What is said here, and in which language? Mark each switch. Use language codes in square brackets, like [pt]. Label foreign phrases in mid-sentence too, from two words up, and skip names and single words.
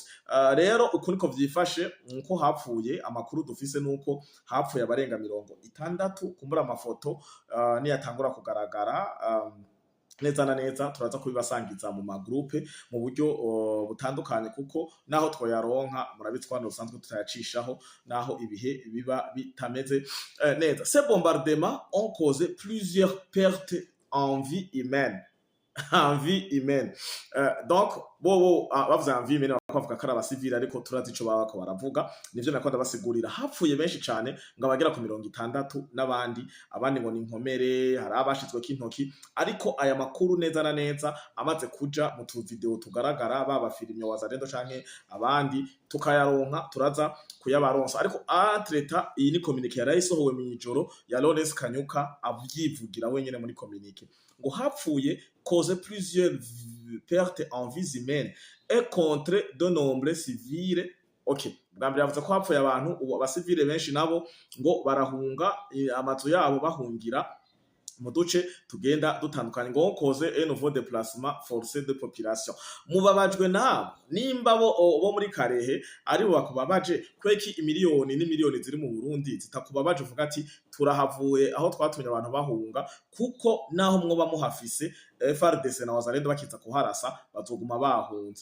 [rn] Rero uko niko vyifashe, nko hapfuye, amakuru dufise nuko hapfuye abarenga 60, kumbura amafoto niyatangura kugaragara neza na neza turaza kubibasangiza mu magroupe mu buryo butandukanye, kuko naho twoyaronka murabitswa n'usanzwe tutayacishaho naho ibihe biba bitameze neza. [fr] Ces bombardements ont causé plusieurs pertes en vie humaine. En vie humaine. [rn] Donc bobo bavuze [fr] en vie humaine [rn] bakavuga ko ari abasivili, ariko turazi ico baba ko baravuga, nivyo nakonda basigurira. Hapfuye benshi cane ngo abagera ku 60 n'abandi, abandi ngo ni inkomere, hari abashizwe k'intoki, ariko aya makuru neza na neza amaze kuja mu tu video tugaragara, baba filime wazarendo canke abandi tukayaronka, turaza kuyabaronsa. Ariko atleta iyi ni communique yarayisohowe mu ijoro ya Lawrence Kanyuka avyivugira wenyene muri communique ngo hapfuye [fr] cause plusieurs pertes en vies humaines et contre de nombreux civils. [rn] Okay, bwambere yavuze ko hapfuye abantu, abasivile benshi nabo ngo barahunga amazu yabo bahungira mu duce tugenda dutandukanye, ngo [fr] cause un nouveau déplacement forcé de population. [rn] Mubabajwe nabo nimba bo muri Karehe ari bo bakubabaje, kweki imiliyoni n'imiliyoni ziri mu Burundi zitakubabaje uvuga ati turahavuye aho twatumye abantu bahunga, kuko naho mwoba muhafise FARDC na wazarendo bakiza kuharasa bazoguma bahunze.